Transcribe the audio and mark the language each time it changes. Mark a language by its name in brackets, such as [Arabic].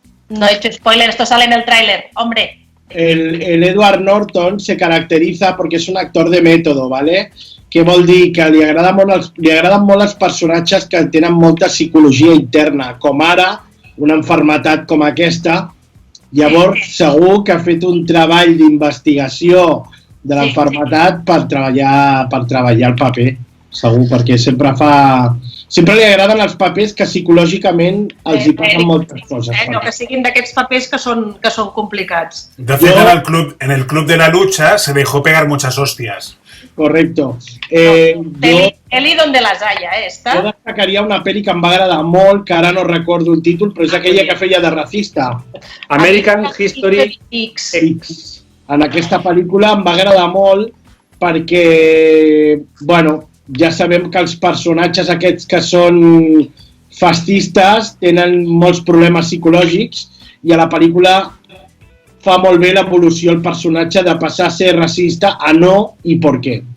[Spanish] No he hecho spoiler, esto sale en el tráiler, hombre. El Edward Norton se caracteriza porque es un actor de método, ¿vale? [Catalan] Què vol dir? Que li agraden molt els personatges que tenen molta psicologia interna, com ara una malaltia com aquesta. Llavors, segur que ha fet un treball d'investigació de la malaltia per treballar el paper. Segur, perquè sempre li agraden els papers que psicològicament els hi passen moltes coses. No, que siguin d'aquests papers que són complicats. De fet, [Spanish] en el club de la lucha se dejó pegar muchas hostias. Correcto. Peli donde las haya, esta. [Catalan] Jo destacaria una pel·li que em va agradar molt, que ara no recordo el títol, però és aquella que feia de racista. American History X. En aquesta pel·lícula em va agradar molt perquè, bueno, ja sabem que els personatges aquests que són fascistes tenen molts problemes psicològics i a la pel·lícula fa molt bé l'evolució el personatge de passar a ser racista a no i per què.